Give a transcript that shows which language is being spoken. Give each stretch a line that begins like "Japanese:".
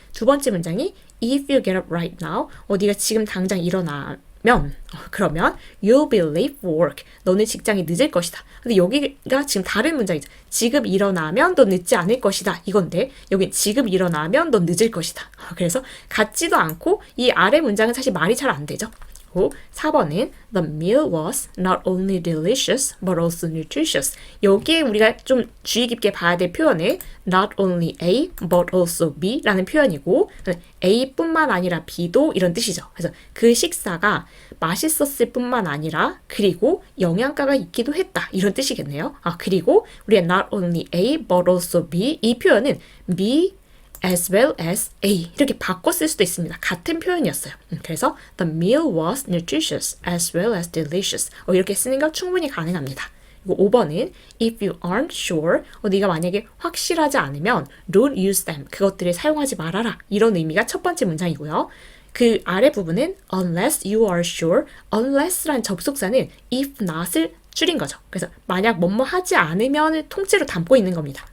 Korean: 두 번째 문장이
English: if you get up right now.
Korean: 네가 지금 당장 일어나면 그러면
English: you'll be late for work.
Korean: 너는 직장에 늦을 것이다. 근데 여기가 지금 다른 문장이죠. 지금 일어나면 넌 늦지 않을 것이다. 이건데 여기 지금 일어나면 넌 늦을 것이다. 그래서 같지도 않고 이 아래 문장은 사실 말이 잘 안 되죠. 4번은
English: The meal was not only delicious but also nutritious.
Korean: 여기에 우리가 좀 주의 깊게 봐야 될 표현은 not only A but also B 라는 표현이고 A뿐만 아니라 B도 이런 뜻이죠. 그래서 그 식사가 맛있었을 뿐만 아니라 그리고 영양가가 있기도 했다 이런 뜻이겠네요. 그리고 우리가 not only A but also B 이 표현은 B as well as A 이렇게 바꿔 쓸 수도 있습니다. 같은 표현이었어요. 그래서
English: the meal was nutritious as well as delicious
Korean: 이렇게 쓰는 거 충분히 가능합니다. 그리고 5번은
English: if you aren't sure
Korean: 네가 만약에 확실하지 않으면
English: don't use them
Korean: 그것들을 사용하지 말아라 이런 의미가 첫 번째 문장이고요. 그 아래 부분은
English: unless you are sure
Korean: unless라는 접속사는 if not을 줄인 거죠. 그래서 만약 뭐뭐 하지 않으면 통째로 담고 있는 겁니다.